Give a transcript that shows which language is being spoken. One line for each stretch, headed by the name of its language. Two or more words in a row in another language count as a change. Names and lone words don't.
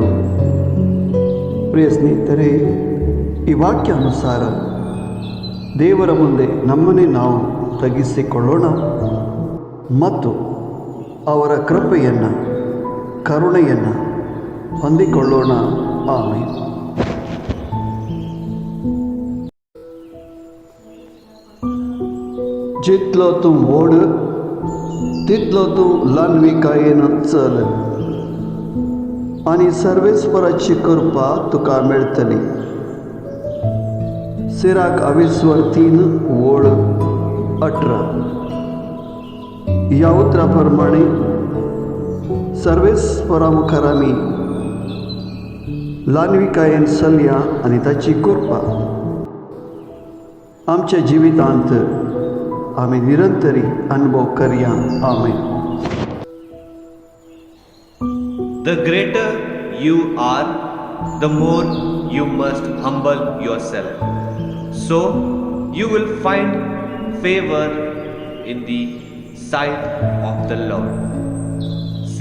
Kannada: ಪ್ರಿಯ ಸ್ನೇಹಿತರೆ, ಈ ವಾಕ್ಯಾನುಸಾರ ದೇವರ ಮುಂದೆ ನಮ್ಮನ್ನೇ ನಾವು ತಗ್ಗಿಸಿಕೊಳ್ಳೋಣ ಮತ್ತು ಅವರ ಕೃಪೆಯನ್ನು, ಕರುಣೆಯನ್ನು ಹೊಂದಿಕೊಳ್ಳೋಣ. ಆಮೆನ್.
Konkani: जितलो तूं ओड तितलो तूं ल्हानविकायेन चल आनी सर्वेस्पराची कृपा तुका मेळटली. सिराक 22:18. ह्या उतरा प्रमाणे सर्वेस्परा मुखार आमी ल्हानविकायेन चलया आनी ताची कृपा आमच्या जिवितांत आम्ही निरंतरी अनुभव करूया. आमेन.
English: The greater you are, the more you must humble yourself, so you will find favor in the sight of the Lord.